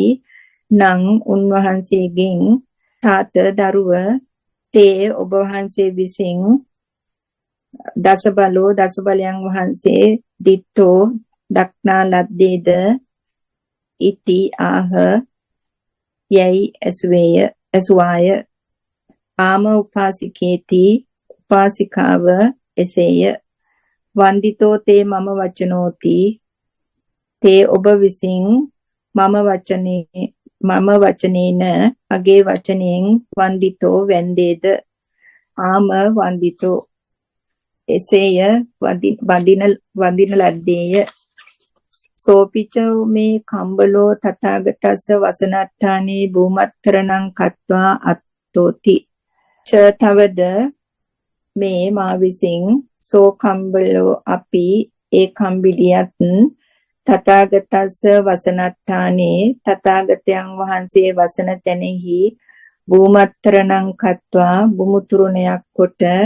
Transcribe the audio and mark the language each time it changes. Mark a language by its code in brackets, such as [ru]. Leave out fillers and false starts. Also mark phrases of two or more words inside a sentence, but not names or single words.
[si] නං උන්වහන්සේගෙන් තාත දරුව තේ ඔබ වහන්සේ විසින් දස බලයන් වහන්සේ දිට්ඨෝ දක්නා ලද්දේද [pi] ඉති ආහ [si] යයි ඇසුවාය [pi] ආම උපාසිකේති [si] උපාසිකාව එසේය [pi] වන්දිතෝ තේ මම වචනෝති [si] තේ ඔබ විසින් මම වචනේන අගේ වචනයෙන් වන්දිතෝ වැන්දේද [pi] ආම වන්දිතෝ [si] එසේය වඳින [pi] ලද්දේය සෝපිචෝ මේ කම්බලෝ තථාගතස්ස වසනට්ඨානේ භූමත්තරණං කତ୍වා අත්තෝති ච [si] තවද මේ මා විසින් [pi] සෝ කම්බලෝ [si] අපි ඒ කම්බිලියත් [pi] තථාගතස්ස වසනට්ඨානේ [si] තථාගතයන් වහන්සේ වසන තැනෙහි [pi] භූමත්තරණං කତ୍වා [si] බුමුතුරුණයක් කොට